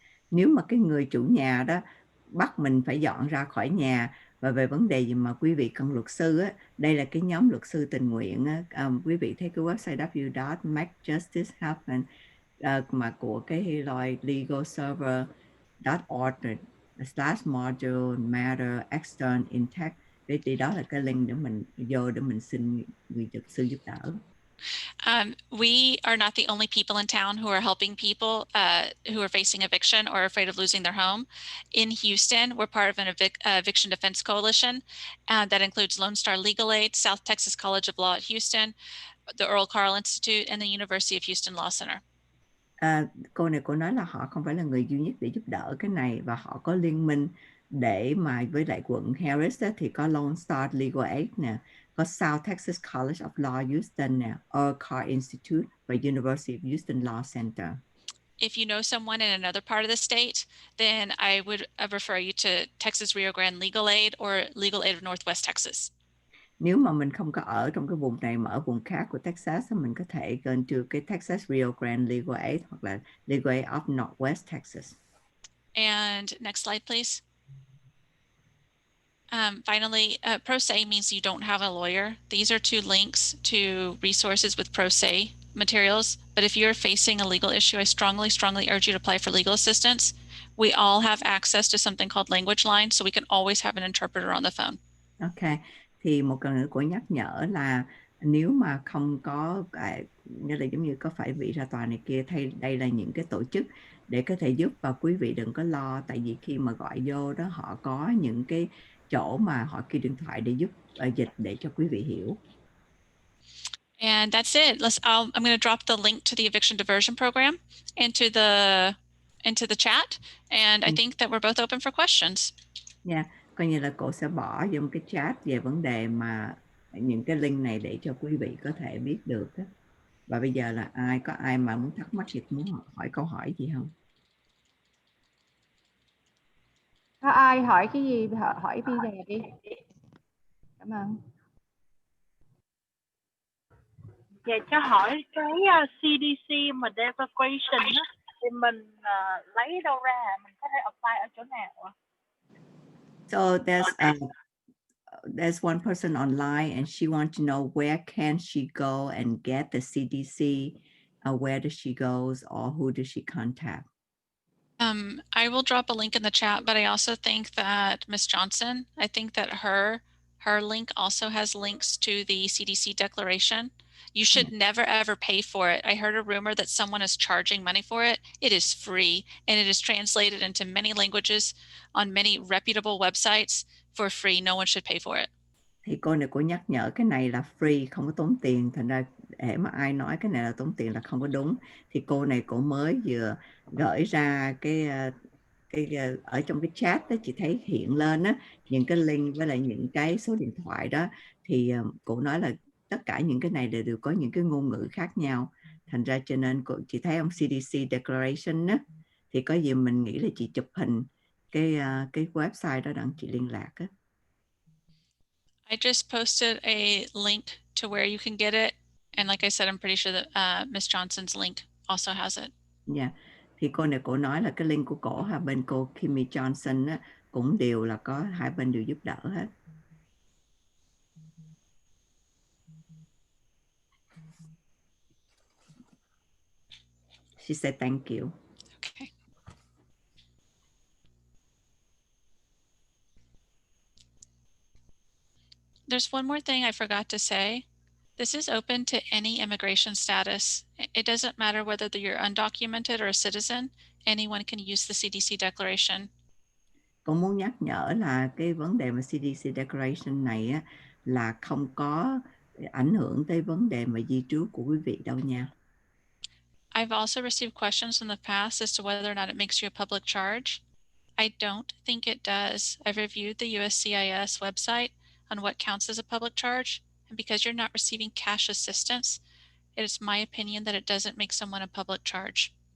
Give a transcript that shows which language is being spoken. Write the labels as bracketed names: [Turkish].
[Vietnamese] Nếu mà cái người chủ nhà đó bắt mình phải dọn ra khỏi nhà và về vấn đề gì mà quý vị cần luật sư á, đây là cái nhóm luật sư tình nguyện á, quý vị thấy cái website w.makejusticehappen mà của cái Lloyd Legal Server .org/module matter extern intext. Thì đó là cái link để mình vô để mình xin sự giúp đỡ. [English] We are not the only people in town who are helping people who are facing eviction or afraid of losing their home. In Houston, we're part of an eviction defense coalition that includes Lone Star Legal Aid, South Texas College of Law at Houston, the Earl Carl Institute, and the University of Houston Law Center. [Vietnamese] Cô này cô nói là họ không phải là người duy nhất để giúp đỡ cái này, và họ có liên minh để mà với lại quận Harris á, thì có Lone Star Legal Aid nè, có South Texas College of Law Houston nè, Earl Carl Institute và University of Houston Law Center. [English] If you know someone in another part of the state, then I would refer you to Texas Rio Grande Legal Aid or Legal Aid of Northwest Texas. [Vietnamese] Nếu mà mình không có ở trong cái vùng này mà ở vùng khác của Texas, mình có thể [English] go to [Vietnamese] cái Texas Rio Grande Legal Aid hoặc là Legal Aid of Northwest Texas. [English] And next slide, please. Finally, pro se means you don't have a lawyer. These are two links to resources with pro se materials. But if you're facing a legal issue, I strongly urge you to apply for legal assistance. We all have access to something called Language Line, so we can always have an interpreter on the phone. [Vietnamese] Ok, thì một lần nữa cô nhắc nhở là nếu mà không có như là giống như có phải vị ra tòa này kia, thay đây là những cái tổ chức để có thể giúp, và quý vị đừng có lo, tại vì khi mà gọi vô đó họ có những cái chỗ mà họ kêu điện thoại để giúp dịch để cho quý vị hiểu. [English] And that's it. I'm going to drop the link to the Eviction Diversion program into the chat, and I think that we're both open for questions. [Vietnamese] Yeah, coi như là cô sẽ bỏ vô một cái chat về vấn đề mà những cái link này để cho quý vị có thể biết được đó. Và bây giờ là có ai mà muốn thắc mắc gì, muốn hỏi câu hỏi gì không? Có ai hỏi cái gì hỏi bây giờ đi. Cảm ơn. Dạ cho hỏi cái Cdc mà Declaration á, thì mình lấy đâu ra, mình có thể apply ở chỗ nào ạ? [English] So there's one person online and she wants to know where can she go and get the CDC, where does she goes or who does she contact? I will drop a link in the chat, but I also think that Ms. Johnson, I think that her link also has links to the CDC Declaration. You should never ever pay for it. I heard a rumor that someone is charging money for it. It is free, and it is translated into many languages on many reputable websites for free. No one should pay for it. [Vietnamese] Thì cô này cô nhắc nhở cái này là free, không có tốn tiền, thành ra để mà ai nói cái này là tốn tiền là không có đúng. Thì cô này cô mới vừa gửi ra cái ở trong cái chat đó, chị thấy hiện lên á những cái link với lại những cái số điện thoại đó, thì cô nói là tất cả những cái này đều có những cái ngôn ngữ khác nhau, thành ra cho nên chị thấy ông CDC Declaration á, thì có gì mình nghĩ là chị chụp hình cái website đó đặng chị liên lạc á. [English] I just posted a link to where you can get it, and like I said, I'm pretty sure that Ms. Johnson's link also has it. Yeah. [Vietnamese] Thì cô này cô nói là cái link của cổ hai bên cô Kimmy Johnson á, cũng đều là có hai bên đều giúp đỡ hết. [English] She said thank you. Okay. There's one more thing I forgot to say. This is open to any immigration status. It doesn't matter whether you're undocumented or a citizen. Anyone can use the CDC Declaration. [Vietnamese] Con muốn nhắc nhở là cái vấn đề mà CDC Declaration này á, là không có ảnh hưởng tới vấn đề mà di trú của quý vị đâu nha. [English] I've also received questions in the past as to whether or not it makes you a public charge. I don't think it does. I've reviewed the USCIS website on what counts as a public charge, and because you're not receiving cash assistance, it is my opinion that it doesn't make someone a public charge.